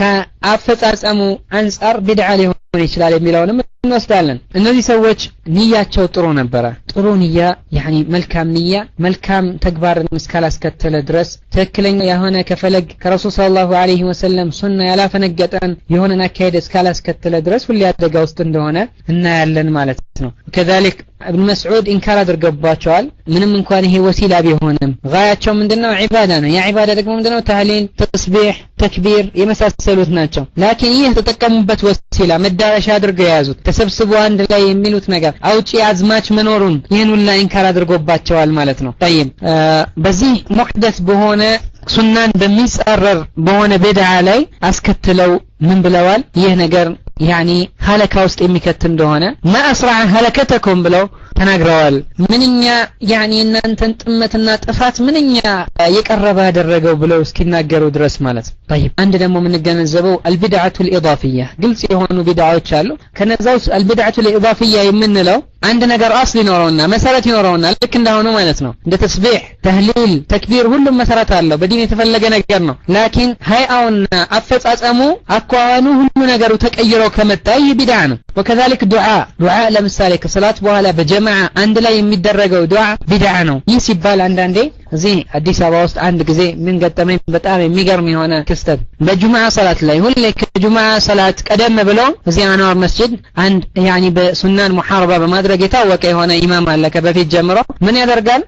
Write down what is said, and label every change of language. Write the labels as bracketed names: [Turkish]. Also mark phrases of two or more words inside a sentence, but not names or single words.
[Amharic] ከአፈጻጸሙ አንፃር ቢድዓ ሊሆን ይችላል የሚለውንም እንወስዳለን። እነዚህ ሰዎች ንያቸው ጥሩ ነበረ። ጥሩ ንያ ያኒ መልካም ንያ መልካም ተግባርን እስካላስከተለ ድረስ ትክክለኛ የሆነ ከፈለግ ከረሱል [Arabic] صلى الله عليه وسلم [Amharic] ሱና ያላፈነገጠን የሆነ አካሄድ እስካላስከተለ ድረስ ሁሉ ያደጋ ውስጥ እንደሆነ እናያለን ማለት ነው። كذلك ابن مسعود ኢንካር አድርገባቸዋል። ምንም እንኳን ይሄ ወሲላ ቢሆንም ጋያቸው ምንድነው? ዒባዳ ነው። ያ ዒባዳ ደግሞ ምንድነው? ተህሊል፣ ተስቢህ፣ ተክቢር የመሳሰሉት ናቸው። ላኪን ይህ ተጠቀሙበት ወሲላ መዳረሻ አድርገው ያዙት። ተሰብስበው አንድ ላይ የሚሉት ነገር አውጪ አዝማች መኖሩን ይህን ሁላ ኢንካር አድርጎባቸዋል ማለት ነው። طيب በዚህ ሙህደስ በሆነ ሱናን በሚጻረር በሆነ ቢድዓ ላይ አስከትለው ምን ብለዋል? ይህ ነገር ያኒ ሀለካ ውስጥ የሚከት እንደሆነ [Arabic] ما أسرع هلكتكم [Amharic] ብለው ተናግረዋል። ምንኛ ያኒ እናንተን ጥመትና ጥፋት ምንኛ የቀረበ ያደረገው ብለው እስኪናገሩ ድረስ ማለት ነው። طيب አንድ ደግሞ የምንገነዘበው [Arabic] البدعة الإضافية [Amharic] ግልጽ የሆኑ ቢድዓዎች አሉ። ከነዛው [Arabic] البدعة الإضافية [Amharic] የምንለው አንድ ነገር አስል ይኖረውና መሰረት ይኖረውና ልክ እንደሆነ ማለት ነው። እንደ ተስቢህ፣ ተህሊል፣ ተክቢር ሁሉም መሰረት አለው በዲን የተፈለገ ነገር ነው። ላኪን ሃይአውና አፈጻጸሙ አቋኑ ሁሉ ነገሩ ተቀይሮ ከመጣ ይህ ቢድዓ ነው። وكذلك ዱዓ ለምሳሌ ከሰላት በኋላ በጀማዓ አንድ ላይ የሚደረገው ዱዓ ቢድዓ ነው። ይህ ሲባል አንዳንዴ እዚህ አዲስ አበባ ውስጥ አንድ ጊዜ ምን ገጠመኝ በጣም የሚገርም የሆነ ክስተት በጁማዓ ሰላት ላይ ሁሌ ከጁማዓ ሰላት ቀደም ብለው እዚህ አንዋር መስጂድ አንድ ያኒ በሱናን ሙሐረባ በማድረግ የታወቀ የሆነ ኢማም አለ ከበፊት ጀምሮ ምን ያደርጋል?